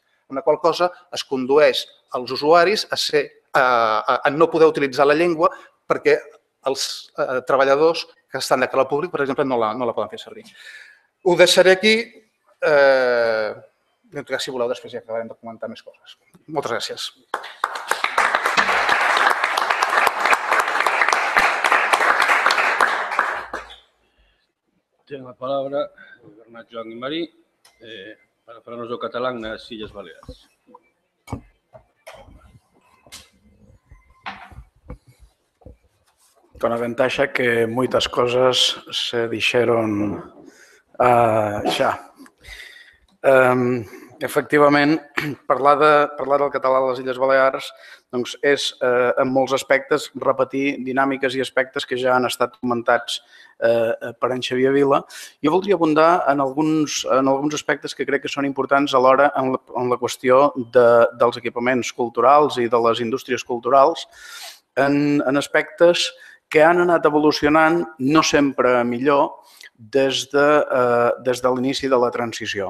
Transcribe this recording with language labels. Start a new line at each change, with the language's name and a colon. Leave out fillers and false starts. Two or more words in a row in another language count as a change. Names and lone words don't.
Catalan: Amb la qual cosa es condueix als usuaris a no poder utilitzar la llengua perquè els treballadors que estan de cara al públic, per exemple, no la poden fer servir. Ho deixaré aquí. Si voleu, després ja acabarem de comentar més coses. Moltes gràcies.
Galician: Ten a palabra o Bernat Joan y Marí para falarnos do catalán nas Illas Baleares. Con a ventaxa que moitas cosas se dixeron xa.
Catalan: Efectivament, parlar del català a les Illes Balears és, en molts aspectes, repetir dinàmiques i aspectes que ja han estat comentats per en Xavier Vila. Jo voldria abundar en alguns aspectes que crec que són importants alhora en la qüestió dels equipaments culturals i de les indústries culturals, en aspectes que han anat evolucionant no sempre millor des de l'inici de la transició.